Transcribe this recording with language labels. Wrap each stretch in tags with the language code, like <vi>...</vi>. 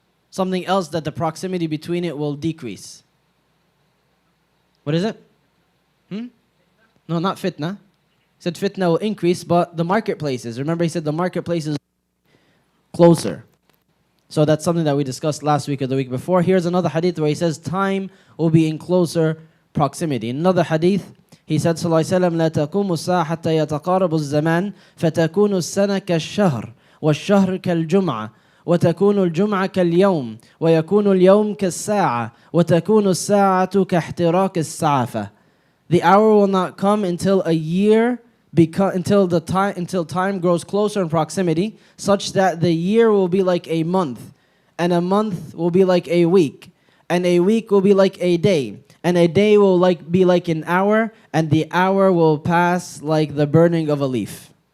<en>Something else that the proximity between it will decrease. What is it? No, not fitna. He said fitna will increase, but the marketplaces. Remember he said the marketplaces closer. So that's something that we discussed last week or the week before. Here's another hadith where he says time will be in closer proximity. In another hadith, he said,</en> <ar>صلى الله عليه وسلم, لا تقوم الساعة حتى يتقارب الزمان فتكون السنة كالشهر والشهر كالجمعة وتكون الجمعة كاليوم ويكون اليوم كالساعة وتكون الساعة كاحتراق السعفة.</ar> <en>The hour will not come until a year, until time grows closer in proximity, such that the year will be like a month, and a month will be like a week, and a week will be like a day, and a day will be like an hour, and the hour will pass like the burning of a leaf.</en>